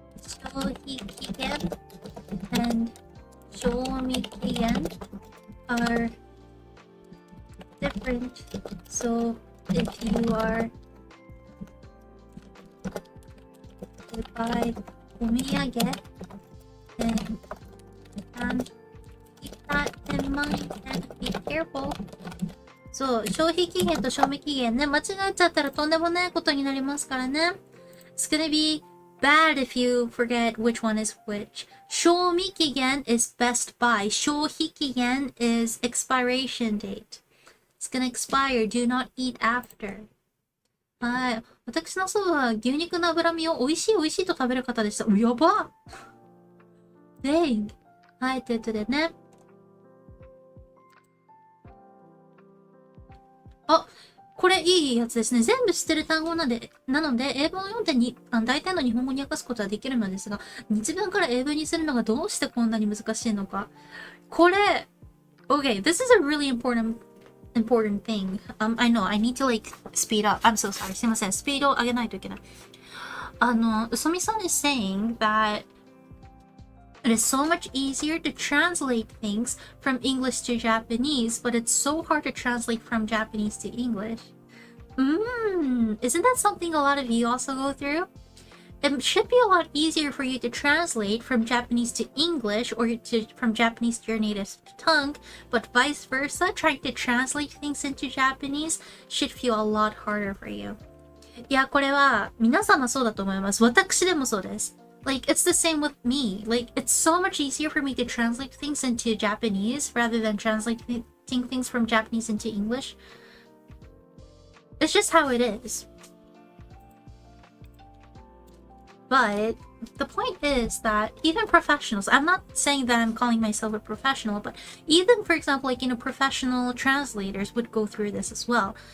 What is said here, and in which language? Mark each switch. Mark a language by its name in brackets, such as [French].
[English] 消費期限 and 賞味期限 are different. So if you are to buy お土産 and keep that in mind and be careful. [Japanese] そう、消費期限と賞味期限ね、間違えちゃったらとんでもないことになりますからね。 [English] It's gonna be bad if you forget which one is which. 賞味期限 is best buy. 消費期限 is expiration date. It's gonna expire. Do not eat after. はい。 [Japanese] 私の祖母は牛肉の脂身を美味しい美味しいと食べる方でした。やばDang. はい、ということでね。これいいやつですね。全部知ってる単語なので、英文を読んで大体の日本語に訳すことはできるのですが、日文から英文にするのがどうしてこんなに難しいのか。 [English] これ、Okay, this is a really important thing. I know, I need to like speed up. I'm so sorry. [Japanese] すいません。スピードを上げないといけない。 [English] うそみさん is saying that it is so much easier to translate things from English to Japanese, but it's so hard to translate from Japanese to English. Isn't that something a lot of you also go through? It should be a lot easier for you to translate from Japanese to English or from Japanese to your native tongue, but vice versa, trying to translate things into Japanese should feel a lot harder for you. [Japanese] いや、これは皆様そうだと思います。私でもそうです。 [English] Like, it's the same with me. Like, it's so much easier for me to translate things into Japanese rather than translating things from Japanese into English. It's just how it is. But the point is that even professionals, I'm not saying that I'm calling myself a professional, but even, for example, like, professional translators would go through this as well.